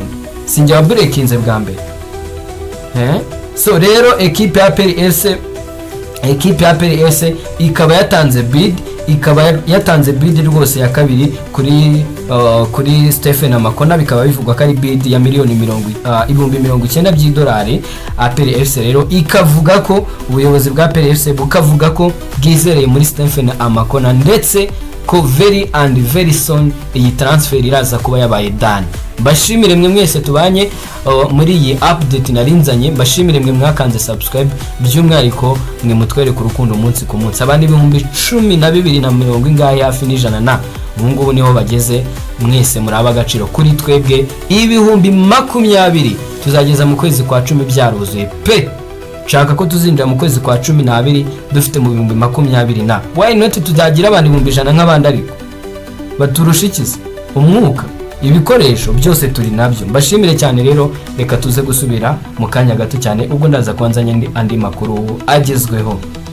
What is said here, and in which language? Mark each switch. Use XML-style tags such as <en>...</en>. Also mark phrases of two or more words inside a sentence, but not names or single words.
<rw>Sinjye wa burekinze bwa mbere. So rero equipe ya APR FC ikaba yatanze bid rwose ya kabiri kuri Stephen Amankona, bikaba bivugwa ko ari bid ya miliyoni 90,000 by'idolari. APR FC rero ikavuga ko ubuyobozi bwa APR FC bukavuga ko bwizereye muri Stephen Amankona, ndetse ko</rw> <en>very soon</en> <rw>iyi transfer iraza kuba yabaye done. Mbashimire mwe mwese tubanye muri iyi update narinzanye, mbashimire mwe mwakanze subscribe, by'umwihariko mwe mutwereka urukundo umunsi ku munsi. Abandi 12,240 ingahe hafi n'ijana na ubungubu niho bageze, mwese muri abagaciro kuri twebwe. 20,000 tuzageza mu kwezi kwa 10 byaruzuye pe. Shaka ko tuzinjira mu kwezi kwa 12 dufite mu 20,000 na</rw> <en>why not</en> <rw>tuzagira abantu 100 nk'abandi, ariko baturushikiza umwuka ibikoresho byose turi nabyo. Mbashimire cyane rero, reka tuze gusubira mu kanya gato cyane ubwo ndaza kwanzanya andi makuru agezweho.</rw>